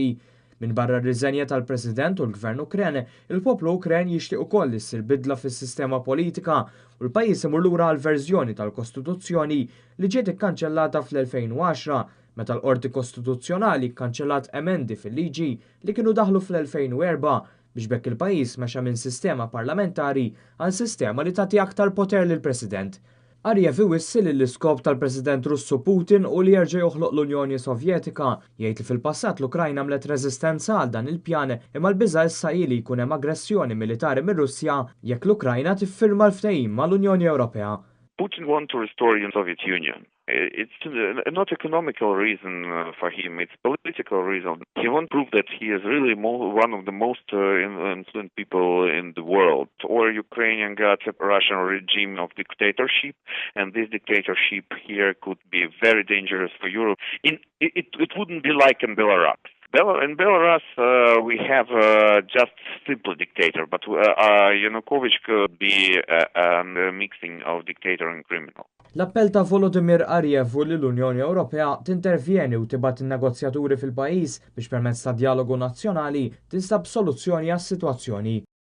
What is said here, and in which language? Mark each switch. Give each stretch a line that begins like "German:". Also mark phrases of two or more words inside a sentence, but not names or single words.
Maltese: Min barra r-riżenja tal-President u l-Gvern Ukren, il-poplu Ukren jixtieq ukoll li ssir bidla fis-sistema politika u l-pajjiż imur lura għal verżjoni tal-Kostituzzjoni li ġiet ikkanċellata fl-2010 meta l-Qorti Kostituzzjonali kkanċellat emendi fil-liġi li kienu daħlu fl-2004 biex bekk il-pajjiż mexa minn sistema parlamentari għal sistema li tagħti aktar poter lill-President. Ariev iwissi li l-iskop tal-President Russu Putin u li jerġa' joħloq l-Unjoni Sovjetika jgħid li fil-passat l-Ukrajna għamlet reżistenza għal dan il-pjan imma l-biża' issa li jkun hemm aggressjoni militari mir-Russja jekk l-Ukrajna tiffirma l-ftehim mal-Unjoni Ewropea.
English: Putin wants to restore the Soviet Union. It's not economical reason for him, it's political reason. He wants to prove that he is really one of the most influential people in the world. Or Ukrainian got a Russian regime of dictatorship, and this dictatorship here could be very dangerous for Europe. It wouldn't be like in Belarus. In Belarus, we have just simple dictator, but Yanukovych could be a mixing of dictator and criminal.
Maltese: L-appell ta' Volodymyr Ariev u l-Unjoni Ewropea tintervjeni u tibgħat in-negozjaturi fil-pajjiż biex permezz ta' dialogu nazzjonali tinstab soluzzjoni għas-sitwazzjoni.